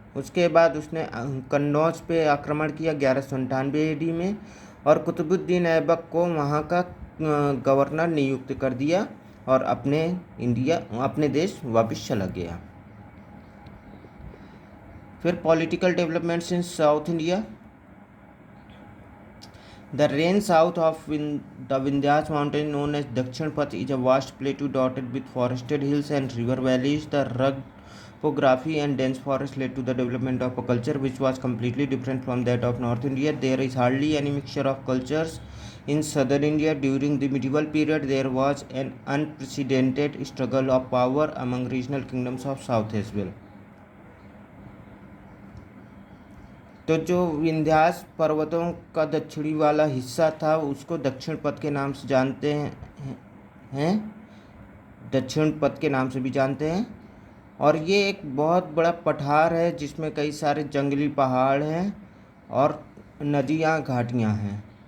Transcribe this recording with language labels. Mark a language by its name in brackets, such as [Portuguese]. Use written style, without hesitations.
[Hindi] उसके बाद उसने कन्नौज पे आक्रमण किया 1198 एडी में और कुतुबुद्दीन ऐबक को वहाँ का गवर्नर नियुक्त कर दिया और अपने देश वापस चला गया। [English] फिर political developments in South India. The range south of the Vindhyas mountain, known as Dakshin Path, is a vast plateau dotted with forested hills and river valleys. The rugged topography and dense forest led to the development of a culture which was completely different from that of North India. There is hardly any mixture of cultures in southern India. During the medieval period, there was an unprecedented struggle of power among regional kingdoms of south as well. [Hindi] तो जो विंध्यास पर्वतों का दक्षिणी वाला हिस्सा था उसको दक्षिण पथ के नाम से जानते हैं, दक्षिण पथ के नाम से भी जानते हैं। और ये एक बहुत बड़ा पठार है जिसमें कई सारे जंगली पहाड़ हैं और नदियाँ घाटियाँ हैं।